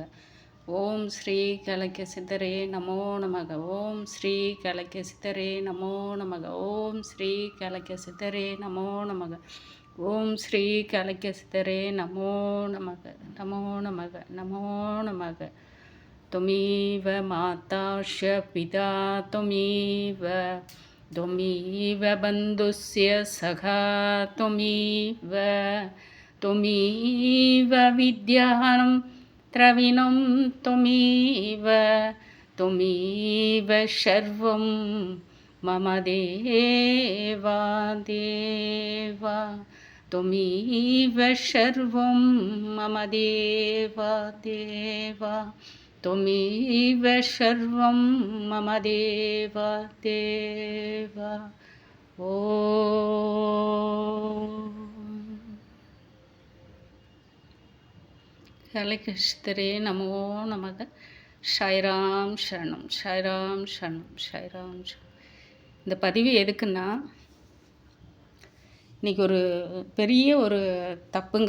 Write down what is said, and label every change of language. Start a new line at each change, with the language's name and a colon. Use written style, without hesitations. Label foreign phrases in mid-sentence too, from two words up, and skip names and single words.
Tamil: ஓம் ஸ்ரீ கலக்க சித்தரே நமோ நமக. ஓம் ஸ்ரீ கலக்க சித்தரே நமோ நமக. ஓம் ஸ்ரீ கலக்க சித்தரே நமோ நமக. ஓம் ஸ்ரீ கலக்க சித்தரே நமோ நமக. நமோ நமக. நமோ நமக.
Sanskrit: त्वमेव माता च पिता त्वमेव त्वमेव बन्धुस्य सखा त्वमेव त्वमेव विद्यानं द्रविणं त्वमेव त्वमेव सर्वं मम देवा देवा त्वमेव सर्वं मम देवा देवा त्वमेव सर्वं मम देवा देवा.
Tamil: ஓம் கலகிருஷ்ணரே நமோ நமக. சாய்ராம் சரணம் சாய்ராம் சரணம் சாய்ராம் சரணம். இந்த பதிவு எதுக்குன்னா, இன்றைக்கி ஒரு பெரிய ஒரு தப்புங்க.